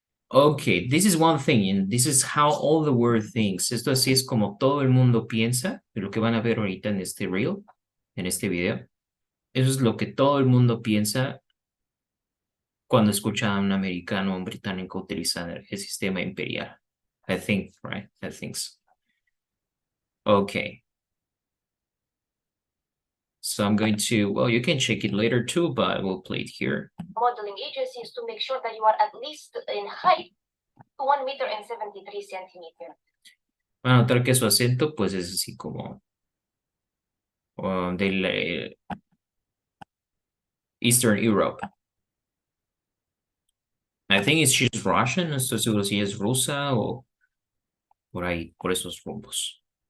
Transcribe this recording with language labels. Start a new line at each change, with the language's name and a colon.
English: Okay, this is one thing, and this is how all the world thinks.
Spanish: Esto así es como todo el mundo piensa, de lo que van a ver ahorita en este reel, en este video. Eso es lo que todo el mundo piensa cuando escucha a un americano o un británico utilizar el sistema imperial.
English: I think, right? I think so. Okay. So I'm going to, well, you can check it later too, but we'll play it here. Modeling agencies to make sure that you are at least in height 1 meter and 73 centimeters.
Spanish: Van a notar que su acento, pues, es así como del
English: Eastern Europe. I think she's Russian,
Spanish: no estoy seguro si es rusa o por ahí, por esos rumbos.